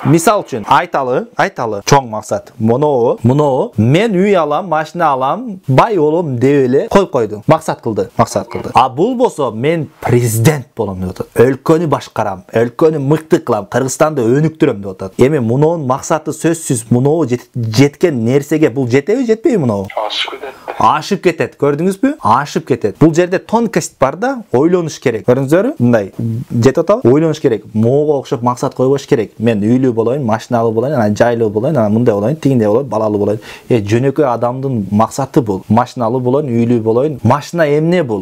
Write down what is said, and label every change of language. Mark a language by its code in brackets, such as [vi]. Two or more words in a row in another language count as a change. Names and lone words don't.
[ky] Мисалы үчүн, айталы, чоң максат. Муну, мен үй алам, машина алам, бай болом деп эле коюп койду. Максат кылды. А бул болсо мен президент болом деп. Өлкөнү башкарам, өлкөнү мыкты кылам, Кыргызстанды өнүктүрөм деп атат. Эми мунун максаты сөзсүз, мунун жеткен нерсеге бул жетеби, жетпейби мунун? Ашып кетет. Ашып кетет. Көрдүңүзбү? Ашып кетет. Бул жерде тонкость бар да, ойлонуш керек. Көрдүңүзбү? Мындай жетип атабы? Ойлонуш керек. Могу окшоп максат койбош керек. Мен үйлүү болоюн, машиналуу болоюн, анан жайлуу болоюн, анан мындай болоюн, тигиндей болоюн, балалуу болоюн. Жөнөкөй адамдын максаты бул. Машиналуу болоюн, үйлүү болоюн. Машина эмне бул?